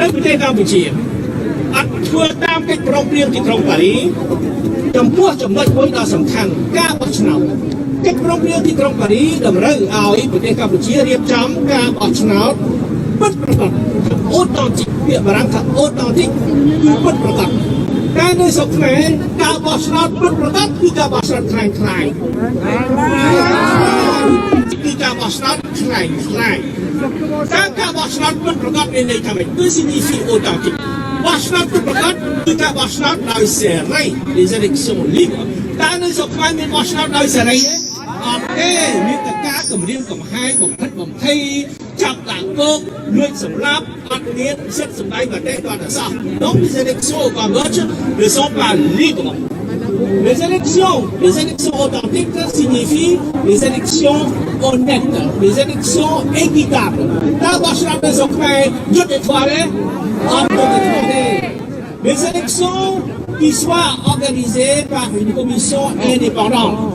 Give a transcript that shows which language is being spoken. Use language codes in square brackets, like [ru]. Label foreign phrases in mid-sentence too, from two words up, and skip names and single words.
[km] ប្រទេសកម្ពុជាអត់ធ្វើតាមកិច្ចប្រំពៃទីក្រុងប៉ារីសចំពោះចំណុចមួយដ៏សំខាន់ការបោះឆ្នោតកិច្ចប្រំពៃទីក្រុងប៉ារីសតម្រូវឲ្យប្រទេសកម្ពុជារៀបចំការបោះឆ្នោតពិតប្រាកដអូតូទិកពាក្យបារាំងថាអូតូទិកគឺពិតប្រាកដតែនៅស្រុកខ្មែរការបោះឆ្នោតពិតប្រាកដគឺការបោះឆ្នោតខ្លាំងៗ គឺការបោះឆ្នោតខ្លាំងៗការបោះឆ្នោតពិតប្រាកដមានន័យថាម៉េចគឺ [fr] signifie authentique [km] បោះឆ្នោតពិតប្រាកដគឺការបោះឆ្នោតដោយសេរី [fr] les élections libres [km] តែនៅស្រុកខ្មែរមានបោះឆ្នោតដោយសេរីទេអត់ទេមានតែការគម្រាមកំហែងបំផិតបំភ័យចាប់ដាក់គុកលួចសម្លាប់អត់មានសិទ្ធិសម្ដែងមតិដល់តែសោះ [fr] Donc les élections au Cambodge ne sont pas libres. Les élections authentiques signifient les élections honnêtes, les élections équitables. D'abord, je l'ai les élections qui soient organisées par une commission indépendante.